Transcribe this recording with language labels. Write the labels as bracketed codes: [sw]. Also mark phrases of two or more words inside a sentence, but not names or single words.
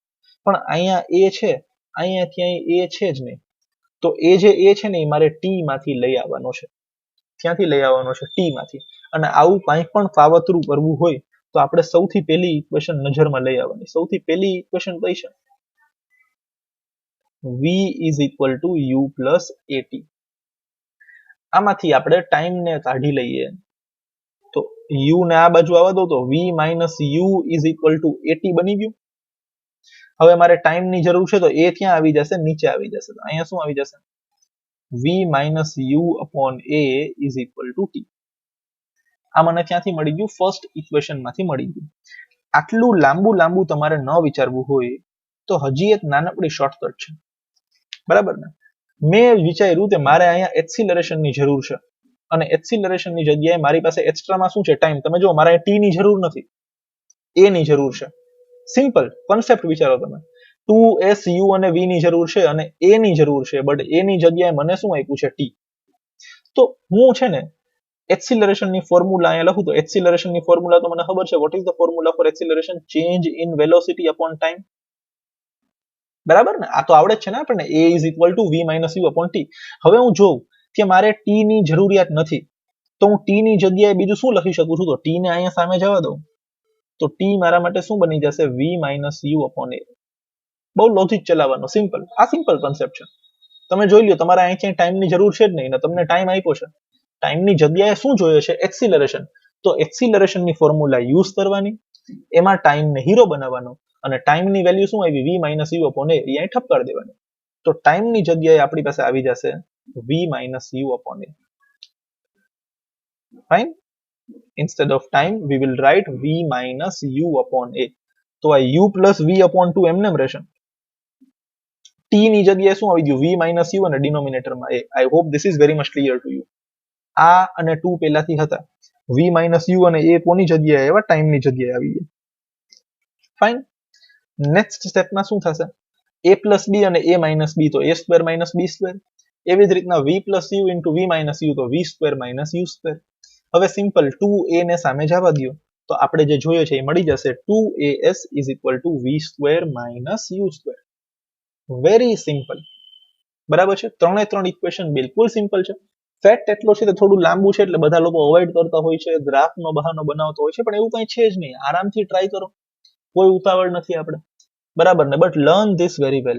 [gu] પણ અહીંયા a છે, અહીંયા ક્યાંય a છે જ નહીં. તો એ જે a છે ને એ મારે t માંથી લઈ આવવાનો છે. ક્યાંથી લઈ આવવાનો છે? t માંથી. અને આવું કંઈ પણ કાવતરું કરવું હોય તો આપણે સૌથી પહેલી ઇક્વેશન નજરમાં લઈ આવવાની. [en] સૌથી પહેલી ઇક્વેશન કઈ છે? v is equal to u plus at. [gu] આમાંથી આપણે ટાઈમ ને કાઢી લઈએ તો u ને આ બાજુ આવવા દો તો [en] v minus u is equal to at [gu] બની ગયું. હવે મારે ટાઈમ ની જરૂર છે તો a ક્યાં આવી જશે? નીચે આવી જશે. તો અહીંયા શું આવી જશે? [en] v minus u upon a is equal to t. [gu] આ મને ક્યાંથી મળી ગયું? [en] first equation [gu] માંથી મળી ગયું. આટલું લાંબુ તમારે ન વિચારવું હોય તો હજી એક નાનકડી શોર્ટકટ છે, બરાબર ને? મેં વિચાર્યું કે મારે અહીંયા એક્સિલરેશન ની જરૂર છે અને એક્સિલરેશન ની જગ્યાએ મારી પાસે એક્સ્ટ્રામાં શું છે? ટાઈમ. તમે જો, મારે t ની જરૂર નથી, a ની જરૂર છે. [en] simple concept [gu] વિચારો તમે. 2s u અને v ની જરૂર છે અને a ની જરૂર છે, બટ a ની જગ્યાએ મને શું આપ્યું છે? t. તો હું છે ને એક્સિલરેશન ની ફોર્મ્યુલા અહીંયા લખું તો એક્સિલરેશન ની ફોર્મ્યુલા તો મને ખબર છે. [en] what is the formula for acceleration? change in velocity upon time, [gu] બરાબર ને? આ તો આવડે જ છે ને આપણને. [en] a is equal to v minus u upon t. [gu] હવે હું જોઉં કે મારે t ની જરૂરિયાત નથી તો હું t ની જગ્યાએ બીજું શું લખી શકું છું? તો t ને અહીંયા સામે જવા દઉં તો t મારા માટે શું બની જશે? [en] v minus u upon a. [gu] બહુ લોજિક ચલાવવાનો, સિમ્પલ. આ [en] simple concept [gu] છે. તમે જોઈ લ્યો, તમારે અહીં ક્યાંય ટાઈમ ની જરૂર છે જ નહીં ને તમને ટાઈમ આપ્યો છે. ટાઈમ ની જગ્યાએ શું જોઈએ છે? એક્સિલરેશન. તો એક્સિલરેશન ની [en] formula use [gu] કરવાની, એમાં ટાઈમ ને હીરો બનાવવાનો અને ટાઈમ ની વેલ્યુ શું આવી? [en] v minus u upon a. [gu] અહીંયા ઠપકાર દેવાની. તો ટાઈમ ની જગ્યાએ આપણી પાસે આવી જશે [en] v minus u upon a. [gu] ફાઇન. [en] instead of time we will write v minus u upon a. [gu] તો આ [en] u plus v upon 2 [gu] એમને રહેશે. t ની જગ્યાએ શું આવી ગયું? [en] v minus u [gu] અને ડિનોમિનેટરમાં a. [en] I hope this is very much clear to you. [gu] આ અને 2 પહેલાથી હતા. [en] v minus u [gu] અને a કોની જગ્યાએ આવ્યા? ટાઈમ ની જગ્યાએ આવી ગયા. ફાઇન. [en] next stepમાં [gu] શું થશે? [en] a plus b અને a minus b તો a square minus b square. [gu] એવી જ રીતના [en] v plus u into v minus u તો v square minus u square. [gu] હવે સિમ્પલ 2a ને સામે જવા દો તો આપણે જે જોઈએ છે એ મળી જશે. [en] 2as is equal to v square minus u square. very simple, [gu] બરાબર છે? ત્રણે ત્રણ ઇક્વેશન બિલકુલ સિમ્પલ છે. ફેક્ટ એટલો છે તો થોડું લાંબુ છે એટલે બધા લોકો અવોઇડ કરતા હોય છે, ગ્રાફનો બહાનો બનાવતો હોય છે, પણ એવું કંઈ છે જ નહીં. આરામથી ટ્રાય કરો, કોઈ ઉતાવળ નથી આપણે, બરાબર ને? [en] but learn this very well.